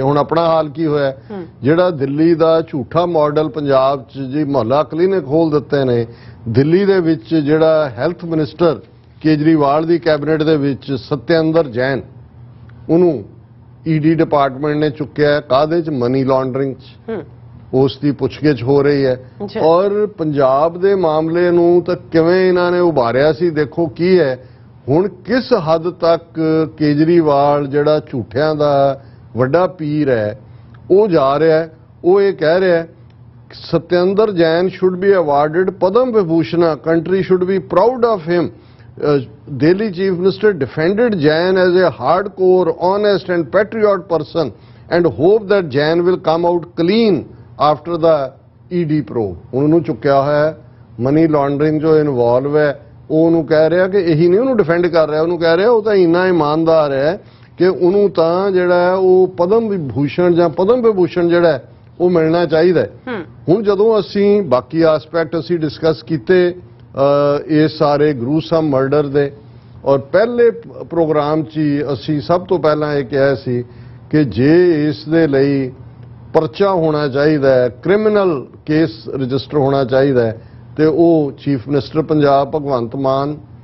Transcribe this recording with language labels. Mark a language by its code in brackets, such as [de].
[pa] ਹੁਣ ਆਪਣਾ ਹਾਲ ਕੀ ਹੋਇਆ, ਜਿਹੜਾ ਦਿੱਲੀ ਦਾ ਝੂਠਾ ਮਾਡਲ ਪੰਜਾਬ 'ਚ ਜੀ ਮੁਹੱਲਾ ਕਲੀਨਿਕ ਖੋਲ ਦਿੱਤੇ ਨੇ, ਦਿੱਲੀ ਦੇ ਵਿੱਚ ਜਿਹੜਾ ਹੈਲਥ ਮਿਨਿਸਟਰ ਕੇਜਰੀਵਾਲ ਦੀ ਕੈਬਨਿਟ ਦੇ ਵਿੱਚ ਸਤਿੰਦਰ ਜੈਨ, ਉਹਨੂੰ ਈਡੀ ਡਿਪਾਰਟਮੈਂਟ ਨੇ ਚੁੱਕਿਆ, ਕਾਹਦੇ 'ਚ, ਮਨੀ ਲਾਂਡਰਿੰਗ 'ਚ, ਉਸ ਦੀ ਪੁੱਛਗਿੱਛ ਹੋ ਰਹੀ ਹੈ। ਔਰ ਪੰਜਾਬ ਦੇ ਮਾਮਲੇ ਨੂੰ ਤਾਂ ਕਿਵੇਂ ਇਹਨਾਂ ਨੇ ਉਭਾਰਿਆ ਸੀ, ਦੇਖੋ ਕੀ ਹੈ ਹੁਣ, ਕਿਸ ਹੱਦ ਤੱਕ ਕੇਜਰੀਵਾਲ ਜਿਹੜਾ ਝੂਠਿਆਂ ਦਾ ਵੱਡਾ ਪੀਰ ਹੈ ਉਹ ਜਾ ਰਿਹਾ। ਉਹ ਇਹ ਕਹਿ ਰਿਹਾ [en] Satyendar Jain should be awarded Padam Vibhushan, country should be proud of him. Delhi Chief Minister defended Jain as a hardcore, honest and patriot person and hope that Jain will come out clean after the ED probe. [pa] ਉਹਨੂੰ ਚੁੱਕਿਆ ਹੋਇਆ money laundering ਜੋ involve ਹੈ, ਉਹਨੂੰ ਕਹਿ ਰਿਹਾ ਕਿ ਇਹੀ ਨਹੀਂ ਉਹਨੂੰ ਡਿਫੈਂਡ ਕਰ ਰਿਹਾ, ਉਹਨੂੰ ਕਹਿ ਰਿਹਾ ਉਹ ਤਾਂ ਇੰਨਾ ਇਮਾਨਦਾਰ ਹੈ ਕਿ ਉਹਨੂੰ ਤਾਂ ਜਿਹੜਾ ਉਹ ਪਦਮ ਵਿਭੂਸ਼ਣ ਜਾਂ ਪਦਮ ਵਿਭੂਸ਼ਣ ਜਿਹੜਾ ਉਹ ਮਿਲਣਾ ਚਾਹੀਦਾ। ਹੁਣ ਜਦੋਂ ਅਸੀਂ ਬਾਕੀ ਐਸਪੈਕਟ ਅਸੀਂ ਡਿਸਕਸ ਕੀਤੇ ਇਹ ਸਾਰੇ ਗਰੂਸਮ ਮਰਡਰ ਦੇ, ਔਰ ਪਹਿਲੇ ਪ੍ਰੋਗਰਾਮ 'ਚ ਅਸੀਂ ਸਭ ਤੋਂ ਪਹਿਲਾਂ ਇਹ ਕਿਹਾ ਸੀ ਕਿ ਜੇ ਇਸ ਦੇ ਲਈ ਪਰਚਾ ਹੋਣਾ ਚਾਹੀਦਾ ਹੈ, ਕ੍ਰਿਮੀਨਲ ਕੇਸ ਰਜਿਸਟਰ ਹੋਣਾ ਚਾਹੀਦਾ ਹੈ, ਤੇ ਉਹ ਚੀਫ ਮਿਨਿਸਟਰ ਪੰਜਾਬ ਭਗਵੰਤ ਮਾਨ,